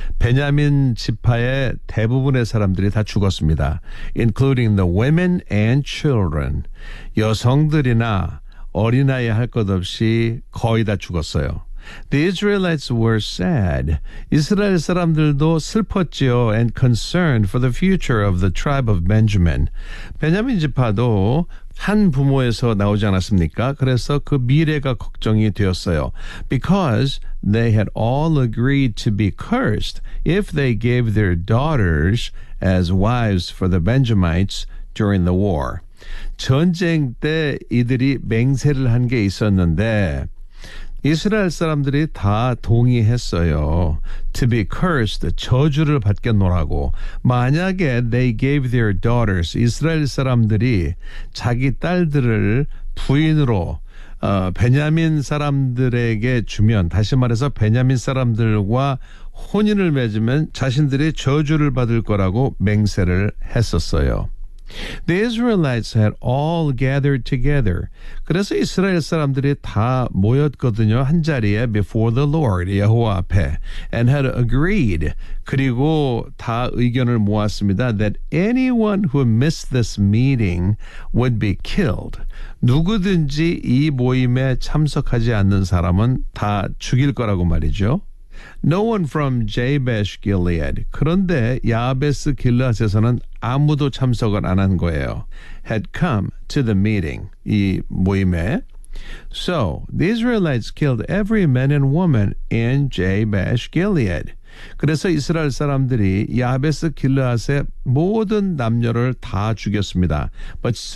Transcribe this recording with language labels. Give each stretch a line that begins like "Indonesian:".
Korean: 베냐민 지파의 대부분의 사람들이 다 죽었습니다.
English: Including the women and children.
Korean: 여성들이나 어린아이 할 것 없이 거의 다 죽었어요.
English: The Israelites were sad.
Korean: 이스라엘 사람들도 슬펐지요.
English: And concerned for the future of the tribe of Benjamin.
Korean: 베냐민 지파도 한 부모에서 나오지 않았습니까? 그래서 그 미래가 걱정이 되었어요.
English: Because they had all agreed to be cursed if they gave their daughters as wives for the Benjamites during the war.
Korean: 전쟁 때 이들이 맹세를 한 게 있었는데 이스라엘 사람들이 다 동의했어요.
English: To be cursed,
Korean: 저주를 받게 놓으라고. 만약에
English: they gave their daughters,
Korean: 이스라엘 사람들이 자기 딸들을 부인으로 베냐민 사람들에게 주면, 다시 말해서 베냐민 사람들과 혼인을 맺으면 자신들이 저주를 받을 거라고 맹세를 했었어요.
English: The Israelites had all gathered together.
Korean: 그래서 이스라엘 사람들이 다 모였거든요. 한 자리에
English: before the Lord,
Korean: 여호와 앞에.
English: And had agreed.
Korean: 그리고 다 의견을 모았습니다.
English: That anyone who missed this meeting would be killed.
Korean: 누구든지 이 모임에 참석하지 않는 사람은 다 죽일 거라고 말이죠.
English: No one from Jabesh Gilead.
Korean: 그런데 야베스 길르앗에서는 아무도 참석을 안 한 거예요.
English: Had come to the meeting.
Korean: 이 모임에.
English: So the Israelites killed every man and woman in Jabesh Gilead.
Korean: 그래서 이스라엘 사람들이 야베스 길르앗의 모든 남녀를 다 죽였습니다.
English: But say.